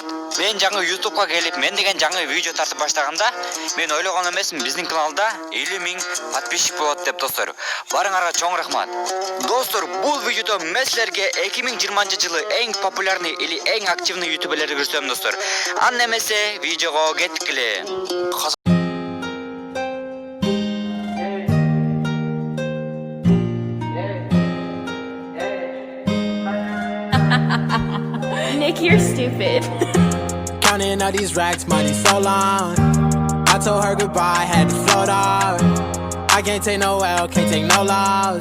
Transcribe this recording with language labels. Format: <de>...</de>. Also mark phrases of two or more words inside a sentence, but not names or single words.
<ky>Мен жаңы YouTube'га келип, мен деген жаңы видео тартып баштаганда, мен ойлогон эмесмин, биздин каналда 50.000 подписчик болот деп, достор. Барыңарга чоң рахмат. Достор, бул видеодо мен силерге 2020-жылы эң</ky> <ru>популярный или</ru> <ky>эң активный ютуберлерди көрсөтөм, достор. Анда эмесе видеого кеттикиле.</ky> <en>Nick, you're stupid. Counting all these racks, money so long. I told her goodbye, had to float off. I can't take no L, can't take no loss.</en>